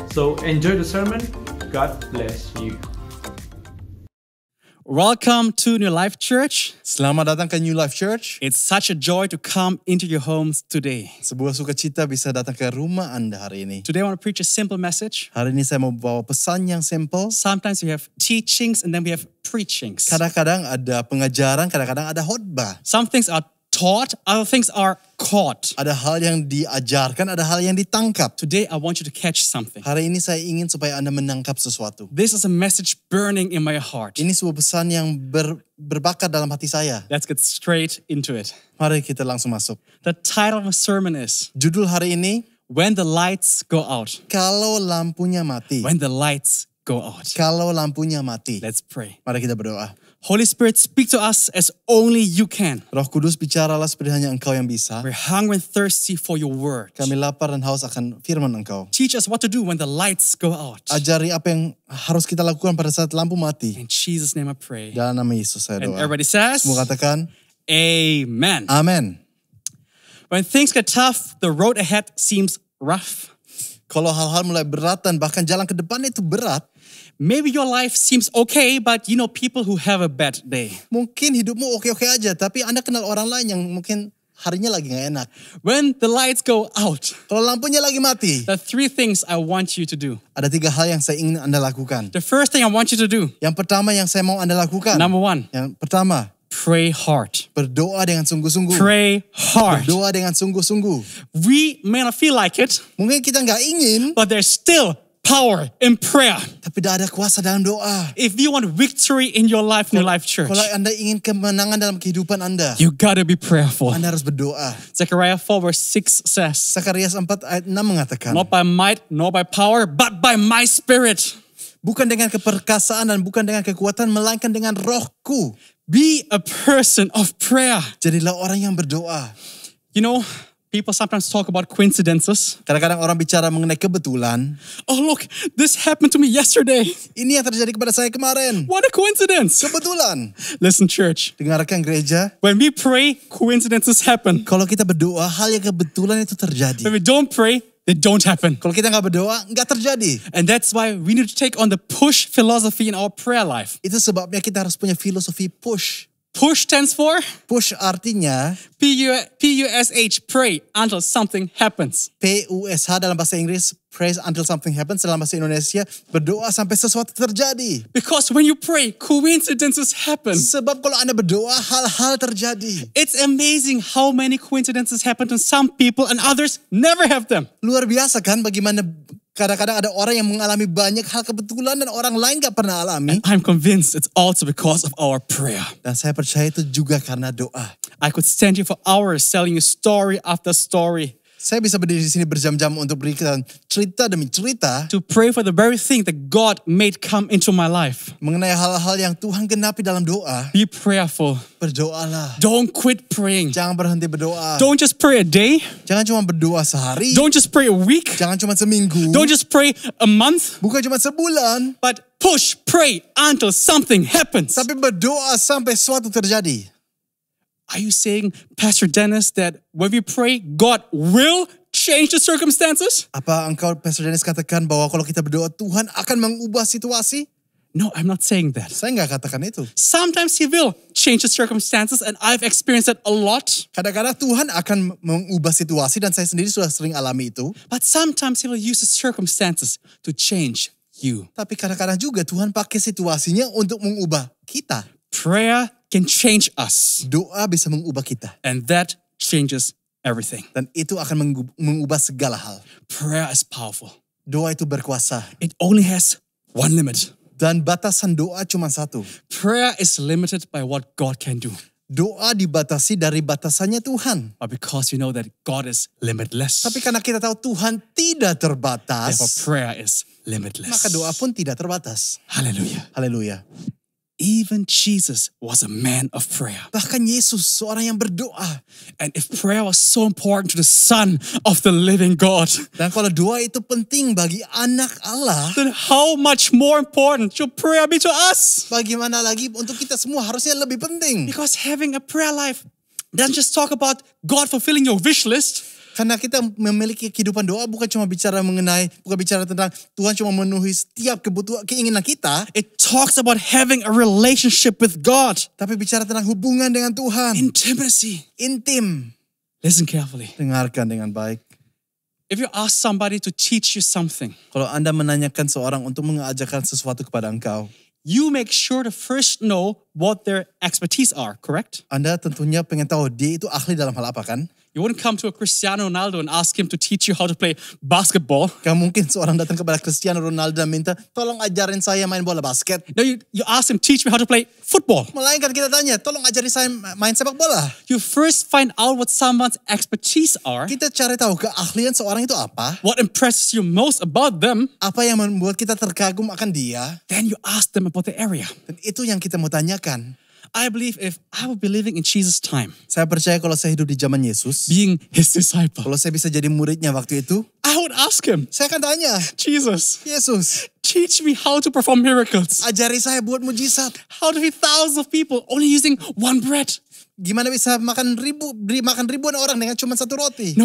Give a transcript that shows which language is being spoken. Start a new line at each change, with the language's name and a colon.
English: So enjoy the sermon, God bless you. Welcome to New Life Church.
Indonesian: Selamat datang ke New Life Church.
English: It's such a joy to come into your homes today.
Indonesian: Sebuah sukacita bisa datang ke rumah Anda hari ini.
English: Today I want to preach a simple message.
Indonesian: Hari ini saya mau bawa pesan yang simple.
English: Sometimes we have teachings and then we have preachings.
Indonesian: Kadang-kadang ada pengajaran, kadang-kadang ada khotbah.
English: Some things are taught, other things are caught.
Indonesian: Ada hal yang diajarkan, ada hal yang ditangkap.
English: Today I want you to catch something.
Indonesian: Hari ini saya ingin supaya Anda menangkap sesuatu.
English: This is a message burning in my heart.
Indonesian: Ini sebuah pesan yang berbakat dalam hati saya.
English: Let's get straight into it.
Indonesian: Mari kita langsung masuk.
English: The title of the sermon is
Indonesian: Judul hari ini,
English: When the Lights Go Out.
Indonesian: Kalau lampunya mati.
English: When the lights go out.
Indonesian: Kalau lampunya mati.
English: Let's pray.
Indonesian: Mari kita berdoa.
English: Holy Spirit, speak to us as only you can.
Indonesian: Roh Kudus, bicaralah seperti hanya Engkau yang bisa.
English: We're hungry and thirsty for your word.
Indonesian: Kami lapar dan haus akan firman Engkau.
English: Teach us what to do when the lights go out.
Indonesian: Ajari apa yang harus kita lakukan pada saat lampu mati.
English: In Jesus' name I pray.
Indonesian: Dalam nama Yesus saya
English: And
Indonesian: doa.
English: everybody says,
Indonesian: Semua katakan,
English: Amen.
Indonesian: Amen.
English: When things get tough, the road ahead seems rough.
Indonesian: Kalau hal-hal mulai berat dan bahkan jalan ke depan itu berat,
English: Maybe your life seems okay, but you know people who have a bad day.
Indonesian: mungkin hidupmu oke-oke aja, tapi Anda kenal orang lain yang mungkin harinya lagi gak enak.
English: When the lights go out,
Indonesian: Kalau lampunya lagi mati,
English: there are 3 things I want you to do.
Indonesian: ada 3 hal yang saya ingin Anda lakukan.
English: The first thing I want you to do,
Indonesian: Yang pertama yang saya mau Anda lakukan.
English: number 1,
Indonesian: Yang pertama,
English: pray hard.
Indonesian: berdoa dengan sungguh-sungguh.
English: Pray hard.
Indonesian: Berdoa dengan sungguh-sungguh.
English: We may not feel like it,
Indonesian: Mungkin kita gak ingin,
English: but there's still power in prayer.
Indonesian: tapi dah ada kuasa dalam doa.
English: If you want victory in your life, New Life Church,
Indonesian: Kalau Anda ingin kemenangan dalam kehidupan Anda,
English: you gotta be prayerful.
Indonesian: Anda harus berdoa.
English: Zechariah 4 verse 6 says,
Indonesian: Zakarias 4 ayat 6 mengatakan,
English: not by might, nor by power, but by my spirit.
Indonesian: bukan dengan keperkasaan dan bukan dengan kekuatan, melainkan dengan rohku.
English: Be a person of prayer.
Indonesian: Jadilah orang yang berdoa.
English: You know, People sometimes talk about coincidences.
Indonesian: Kadang-kadang orang bicara mengenai kebetulan.
English: Oh look, this happened to me yesterday.
Indonesian: Ini yang terjadi kepada saya kemarin.
English: What a coincidence.
Indonesian: Kebetulan.
English: Listen church,
Indonesian: Dengarkan gereja.
English: when we pray, coincidences happen.
Indonesian: Kalau kita berdoa, hal yang kebetulan itu terjadi.
English: When we don't pray, they don't happen.
Indonesian: Kalau kita nggak berdoa, nggak terjadi.
English: And that's why we need to take on the push philosophy in our prayer life.
Indonesian: Itu sebabnya kita harus punya filosofi push.
English: Push stands for
Indonesian: Push artinya
English: P-U-S-H, pray until something happens.
Indonesian: PUSH dalam bahasa Inggris,
English: praise until something happens.
Indonesian: Dalam bahasa Indonesia, berdoa sampai sesuatu terjadi.
English: Because when you pray, coincidences happen.
Indonesian: Sebab kalau Anda berdoa, hal-hal terjadi.
English: It's amazing how many coincidences happen to some people and others never have them.
Indonesian: Luar biasa kan bagaimana kadang-kadang ada orang yang mengalami banyak hal kebetulan dan orang lain gak pernah alami.
English: I'm convinced it's also because of our prayer.
Indonesian: Dan saya percaya itu juga karena doa.
English: I could stand here for hours telling you story after story.
Indonesian: Saya bisa berdiri di sini berjam-jam untuk berikan cerita demi cerita
English: To pray for the very thing that God made come into my life.
Indonesian: mengenai hal-hal yang Tuhan genapi dalam doa.
English: Be prayerful.
Indonesian: Berdoalah.
English: Don't quit praying.
Indonesian: Jangan berhenti berdoa.
English: Don't just pray a day.
Indonesian: Jangan cuma berdoa sehari.
English: Don't just pray a week.
Indonesian: Jangan cuma seminggu.
English: Don't just pray a month.
Indonesian: Bukan cuma sebulan.
English: But push, pray until something happens.
Indonesian: Tapi berdoa sampai sesuatu terjadi.
English: Are you saying, Pastor Dennis, that when we pray, God will change the circumstances?
Indonesian: Apa engkau, Pastor Dennis, katakan bahwa kalau kita berdoa, Tuhan akan mengubah situasi?
English: No, I'm not saying that.
Indonesian: Saya nggak katakan itu.
English: Sometimes He will change the circumstances, and I've experienced that a lot.
Indonesian: Kadang-kadang Tuhan akan mengubah situasi dan saya sendiri sudah sering alami itu.
English: But sometimes He will use the circumstances to change you.
Indonesian: Tapi kadang-kadang juga Tuhan pakai situasinya untuk mengubah kita.
English: Prayer can change us,
Indonesian: Doa bisa mengubah kita.
English: and that changes everything.
Indonesian: Dan itu akan mengubah segala hal.
English: Prayer is powerful.
Indonesian: Doa itu berkuasa.
English: It only has one limit.
Indonesian: Dan batasan doa cuma satu.
English: Prayer is limited by what God can do.
Indonesian: Doa dibatasi dari batasannya Tuhan.
English: But because you know that God is limitless,
Indonesian: Tapi karena kita tahu Tuhan tidak
English: therefore
Indonesian: terbatas,
English: prayer is limitless.
Indonesian: maka doa pun tidak terbatas.
English: Hallelujah.
Indonesian: Haleluya.
English: Even Jesus was a man of prayer.
Indonesian: Bahkan Yesus seorang yang berdoa.
English: And if prayer was so important to the Son of the living God,
Indonesian: Dan kalau doa itu penting bagi anak Allah,
English: then how much more important should prayer be to us?
Indonesian: bagaimana lagi untuk kita semua harusnya lebih penting.
English: Because having a prayer life doesn't just talk about God fulfilling your wish list.
Indonesian: Karena kita memiliki kehidupan doa bukan bicara tentang Tuhan cuma memenuhi setiap kebutuhan keinginan kita,
English: It talks about having a relationship with God.
Indonesian: tapi bicara tentang hubungan dengan Tuhan.
English: Intimacy.
Indonesian: Intim.
English: Listen carefully.
Indonesian: Dengarkan dengan baik.
English: If you ask somebody to teach you something,
Indonesian: Kalau Anda menanyakan seorang untuk mengajarkan sesuatu kepada engkau,
English: you make sure to first know what their expertise are, correct?
Indonesian: Anda tentunya pengen tahu dia itu ahli dalam hal apa kan?
English: You wouldn't come to a Cristiano Ronaldo and ask him to teach you how to play basketball.
Indonesian: Gak mungkin seorang datang kepada Cristiano Ronaldo dan minta, tolong ajarin saya main bola basket.
English: No, you ask him, teach me how to play football.
Indonesian: Melainkan kita tanya, tolong ajari saya main sepak bola.
English: You first find out what someone's expertise are,
Indonesian: Kita cari tahu keahlian seorang itu apa.
English: what impresses you most about them,
Indonesian: Apa yang membuat kita terkagum akan dia.
English: then you ask them about the area.
Indonesian: Dan itu yang kita mau tanyakan.
English: I believe if I would be living in Jesus' time,
Indonesian: Saya percaya kalau saya hidup di zaman Yesus,
English: being his disciple,
Indonesian: kalau saya bisa jadi muridnya waktu itu,
English: I would ask him,
Indonesian: saya akan tanya,
English: Jesus,
Indonesian: Yesus,
English: teach me how to perform miracles.
Indonesian: ajari saya buat mujizat.
English: How to feed thousands of people only using one bread.
Indonesian: Gimana bisa makan ribuan orang dengan cuma satu roti?